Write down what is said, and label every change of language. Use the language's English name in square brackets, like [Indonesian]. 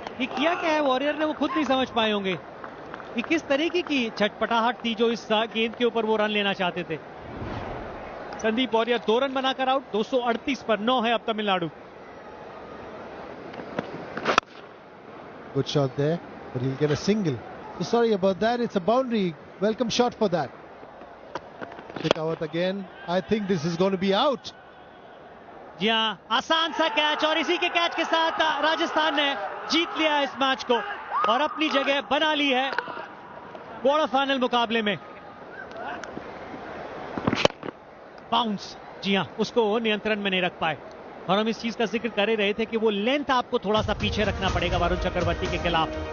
[Hindi] ये किया क्या है वॉरियर ने, वो खुद नहीं समझ पाए होंगे। ये किस तरीके की छटपटाहट थी जो इस गेंद के ऊपर वो रन लेना चाहते थे। संदीप वॉरियर 2 रन बनाकर आउट, 238 पर 9 है अब Tamil Nadu. [English] Good shot there, but he'll get a single. So sorry about that. It's a boundary. Welcome shot for that. Shekhawat again. I think this is going to be out. [Hindi] जी हाँ, आसान सा catch और इसी के catch के साथ राजस्थान ने जीत लिया इस मैच को और अपनी जगह बना ली है क्वार्टर फाइनल मुकाबले में। बाउंस, जी हाँ, उसको नियंत्रण में नहीं रख पाए और हम इस चीज का जिक्र कर ही रहे थे कि वो लेंथ आपको थोड़ा सा पीछे रखना पड़ेगा वरुण चक्रवर्ती के खिलाफ।